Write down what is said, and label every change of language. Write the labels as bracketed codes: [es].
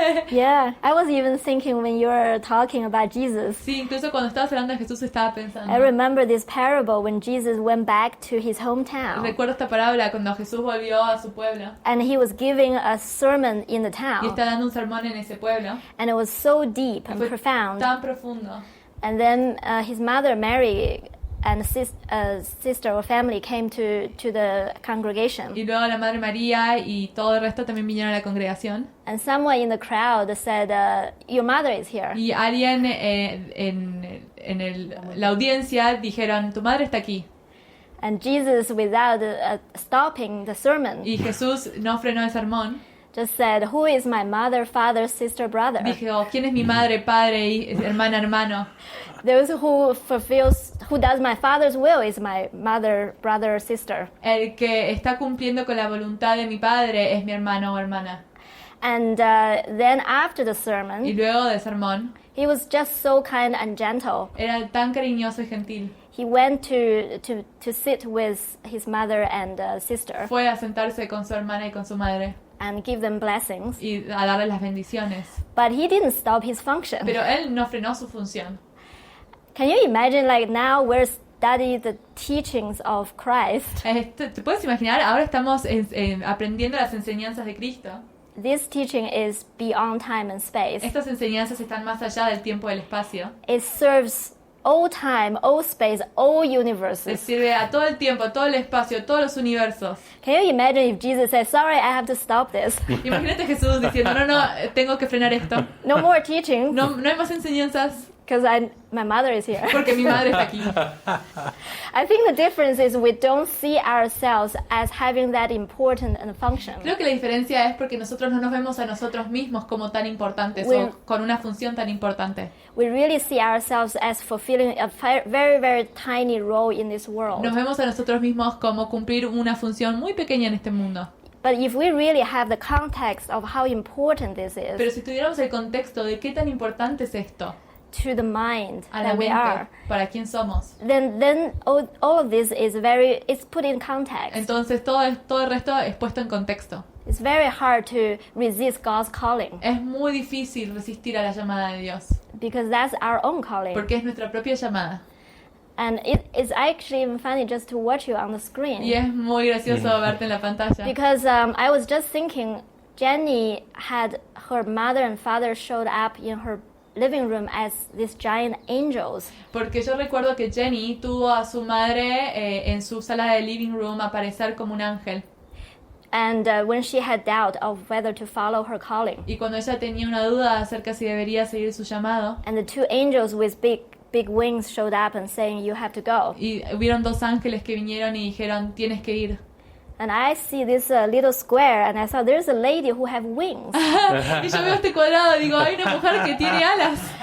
[en] Yeah, I was even thinking when you were talking about Jesus. [es] Sí, incluso cuando estabas hablando de Jesús estaba pensando. [en] I remember this parable when Jesus went back to his hometown [es] Recuerdo esta parábola cuando Jesús volvió a su pueblo [en] and he was giving a sermon in the [es] y [en] town, [es] está dando un sermón en ese pueblo. [en] and it was so deep and [es] Fue [en] profound. [es] tan profundo. [en] And then his mother Mary and sister or family came to the congregation, [es] Y luego la Madre María y todo el resto también vinieron a la congregación. [en] and someone in the crowd said, "Your mother is here." [es] Y alguien en [en] la audiencia dijeron, tu madre está aquí. [es] And Jesus, without stopping the sermon, [en] Y Jesús no frenó el sermón. [es] just said, "Who is my mother, father, sister, brother?" [en] Dijo, ¿quién es mi madre, padre, hermana, hermano? [es] Those who does my father's will is my mother, brother, or sister. [en] El que está cumpliendo con la voluntad de mi padre es mi hermano o hermana. [es] And then after the [en] Y [es] sermon, [en] luego del sermón, [es] he was just so kind and gentle. [en] era tan cariñoso y gentil. [es] He went to sit with his mother and sister [en] Fue a sentarse con su hermana y con su madre [es] and give them blessings. [en] y a darles las bendiciones. [es] But he didn't stop his function. [en] Pero él no frenó su función. [es] Can you imagine, like, now we're studying the teachings of Christ? [en] ¿Te puedes imaginar? [es] Ahora estamos aprendiendo las enseñanzas de Cristo. [en] This teaching is beyond time and space. [es] Estas enseñanzas están más allá del tiempo y del espacio. [en] It serves all time, all space, all [es] Se [en] universes. [es] sirve a todo el tiempo, a todo el espacio, a todos los universos. [en] Can you imagine if Jesus said, "Sorry, I have to stop this. [es] Imagínate Jesús diciendo, no, tengo que frenar esto. [en] No more teaching, [es] No hay más enseñanzas [en] because my mother is here." [es] porque mi madre está aquí. [en] I think the difference is we don't see ourselves as having that important and function. [es] Creo que la diferencia es porque nosotros no nos vemos a nosotros mismos como tan importantes [en] Well- [es] o con una función tan importante. [en] We really see ourselves as fulfilling a very, very tiny role in this world. [es] Nos vemos a nosotros mismos como cumplir una función muy pequeña en este mundo. [en] But if we really have the context of how important this [es] Pero [en] is [es] si tuviéramos el contexto de qué tan importante es esto [en] to the mind [es] a la [en] that we are, [es] mente, para quién somos, [en] then all of this is it's put in context. [es] entonces todo el resto es puesto en contexto. [en] It's very hard to resist God's calling [es] Es muy difícil resistir a la llamada de Dios, [en] because that's our own calling. [es] porque es nuestra propia llamada. [en] And it's actually even funny just to watch you on the screen. [es] Y es muy gracioso verte en la pantalla. [en] Because I was just thinking, Jenny had her mother and father showed up in her living room as these giant angels. [es] Porque yo recuerdo que Jenny tuvo a su madre en su sala de [en] living room [es] aparecer como un ángel. [en] And when she had doubt of whether to follow her calling. [es] Y cuando ella tenía una duda acerca si debería seguir su llamado, [en] And the two angels with big wings showed up and saying, "You have to go." [es] y hubieron dos ángeles que vinieron y dijeron, tienes que ir. [en] And I see this little square and I saw there's a lady who have wings. [es] Y yo veo este cuadrado y digo, hay una mujer que tiene alas.